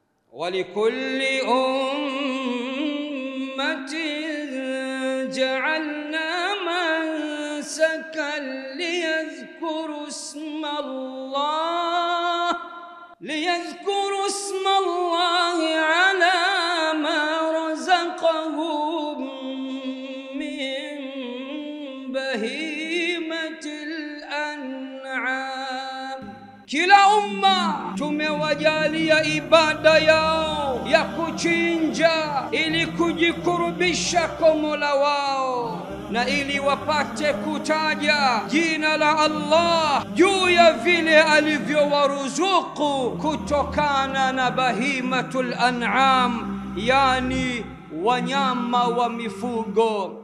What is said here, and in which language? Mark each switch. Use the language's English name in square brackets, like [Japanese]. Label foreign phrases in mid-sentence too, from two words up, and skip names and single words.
[Arabic] ولكل أمة جعلنا منسكا ليذكروا اسم الله على ما رزقهم من بهيمة الأنعام. [Swahili] Kila umma tumewajalia ibada yao ya kuchinja ili kujikurubisha kwa Mola wao na ili wapate kutaja jina la Allah juu ya vile alivyowaruzuku kutokana na [Arabic] بهيمة الأنعام, [Swahili] yani wanyama wa mifugo.